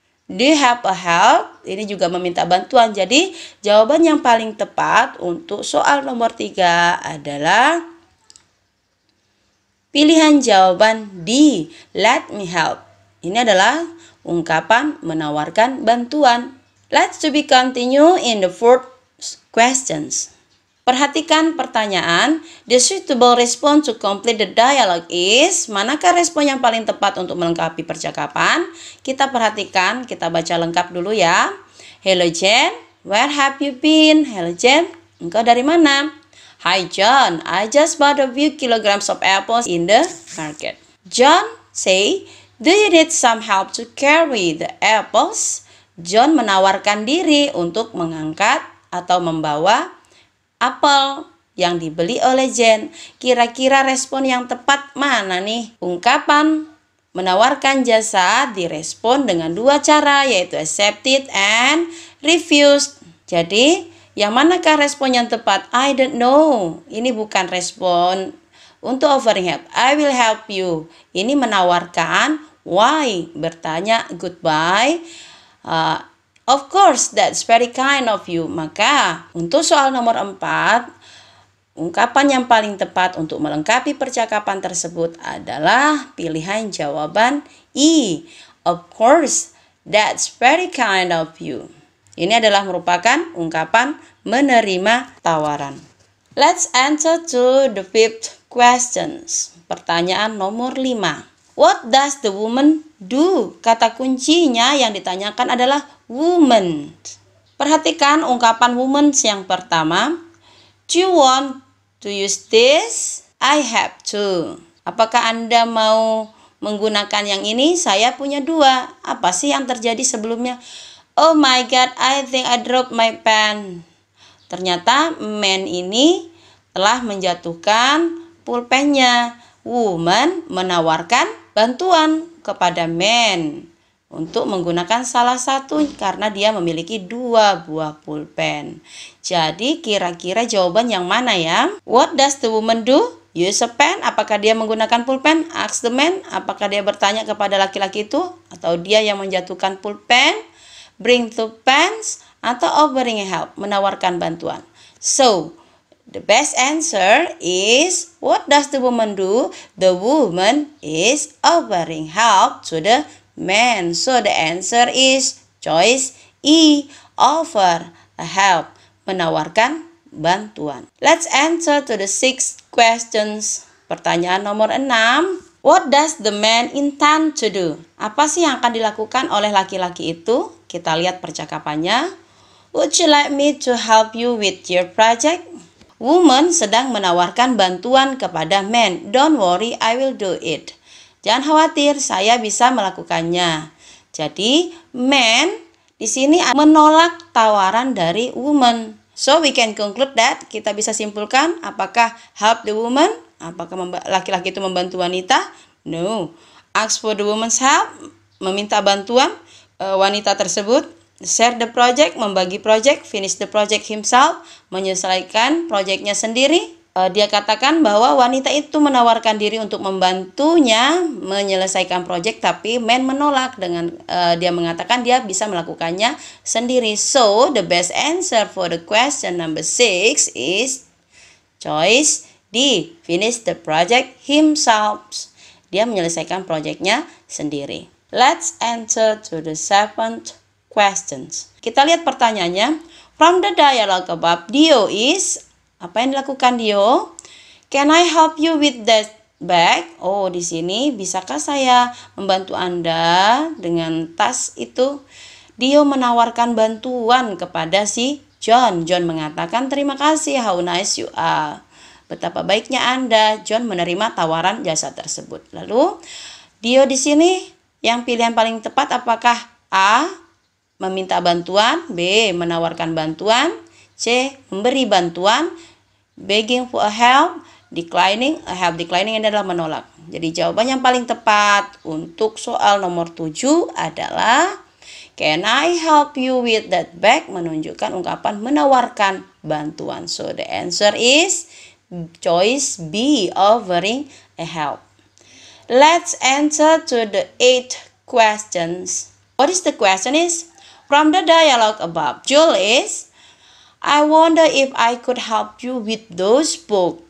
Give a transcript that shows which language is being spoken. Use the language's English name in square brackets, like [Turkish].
[English] Do you have a help? [Indonesian] Ini juga meminta bantuan. Jadi, jawaban yang paling tepat untuk soal nomor 3 adalah pilihan jawaban D. [English] Let me help. [Indonesian] Ini adalah ungkapan menawarkan bantuan. [English] Let's to be continue in the fourth questions. [Indonesian] Perhatikan pertanyaan. [English] The suitable response to complete the dialogue is. [Indonesian] Manakah respon yang paling tepat untuk melengkapi percakapan? Kita perhatikan, kita baca lengkap dulu ya. [English] Hello Jen, where have you been? [Indonesian] Hello Jen, engkau dari mana? [English] Hi John, I just bought a few kilograms of apples in the market. John say, do you need some help to carry the apples? [Indonesian] John menawarkan diri untuk mengangkat atau membawa apel yang dibeli oleh Jen. Kira-kira respon yang tepat mana nih? Ungkapan menawarkan jasa direspon dengan 2 cara, yaitu [English] accepted and refused. [Indonesian] Jadi, yang manakah respon yang tepat? [English] I don't know. [Indonesian] Ini bukan respon untuk offering help. [English] I will help you. [Indonesian] Ini menawarkan. [English] Why? [Indonesian] Bertanya goodbye. [English] Of course, that's very kind of you. [Indonesian] Maka, untuk soal nomor 4, ungkapan yang paling tepat untuk melengkapi percakapan tersebut adalah pilihan jawaban E. [English] Of course, that's very kind of you. [Indonesian] Ini adalah merupakan ungkapan menerima tawaran. [English] Let's answer to the fifth questions. [Indonesian] Pertanyaan nomor 5. [English] What does the woman do? [Indonesian] Kata kuncinya yang ditanyakan adalah woman. Perhatikan ungkapan woman yang pertama. [English] Do you want to use this? I have to. [Indonesian] Apakah Anda mau menggunakan yang ini? Saya punya 2. Apa sih yang terjadi sebelumnya? [English] Oh my god, I think I dropped my pen. [Indonesian] Ternyata man ini telah menjatuhkan pulpennya. Woman menawarkan bantuan kepada man untuk menggunakan salah satu karena dia memiliki 2 buah pulpen. Jadi kira-kira jawaban yang mana ya? [English] What does the woman do? Use a pen. [Indonesian] Apakah dia menggunakan pulpen? [English] Ask the man. [Indonesian] Apakah dia bertanya kepada laki-laki itu? Atau dia yang menjatuhkan pulpen? [English] Bring 2 pens? [Indonesian] Atau offering help? Menawarkan bantuan. [English] So, the best answer is, what does the woman do? The woman is offering help to the man. So the answer is choice E. Offer a help. [Indonesian] Menawarkan bantuan. [English] Let's answer to the 6 questions. [Indonesian] Pertanyaan nomor 6. [English] What does the man intend to do? [Indonesian] Apa sih yang akan dilakukan oleh laki-laki itu? Kita lihat percakapannya. [English] Would you like me to help you with your project? [Indonesian] Woman sedang menawarkan bantuan kepada man. [English] Don't worry, I will do it. [Indonesian] Jangan khawatir, saya bisa melakukannya. Jadi, man di sini menolak tawaran dari woman. [English] So, we can conclude that, [Indonesian] kita bisa simpulkan apakah [English] help the woman? [Indonesian] Apakah laki-laki itu membantu wanita? [English] No. Ask for the woman's help, [Indonesian] meminta bantuan wanita tersebut. [English] Share the project, [Indonesian] membagi project. [English] Finish the project himself, [Indonesian] menyelesaikan projectnya sendiri. Dia katakan bahwa wanita itu menawarkan diri untuk membantunya menyelesaikan project, tapi man menolak dengan dia mengatakan dia bisa melakukannya sendiri. [English] So, the best answer for the question number 6 is choice D. Finish the project himself. [Indonesian] dia menyelesaikan proyeknya sendiri. [English] Let's answer to the 7th questions. [Indonesian] Kita lihat pertanyaannya. [English] From the dialogue above, Dio is, [Indonesian] apa yang dilakukan Dio? [English] Can I help you with that bag? [Indonesian] Oh, di sini bisakah saya membantu Anda dengan tas itu? Dio menawarkan bantuan kepada si John. John mengatakan, terima kasih, [English] how nice you are. [Indonesian] Betapa baiknya Anda. John menerima tawaran jasa tersebut. Lalu, Dio di sini yang pilihan paling tepat apakah A, meminta bantuan, B, menawarkan bantuan, C, memberi bantuan, [English] begging for a help, declining, a help declining [Indonesian] adalah menolak. Jadi jawaban yang paling tepat untuk soal nomor 7 adalah [English] can I help you with that bag? [Indonesian] Menunjukkan ungkapan menawarkan bantuan. [English] So the answer is choice B, offering a help. Let's answer to the 8th questions. What is the question is? From the dialogue above, Joel is, I wonder if I could help you with those books.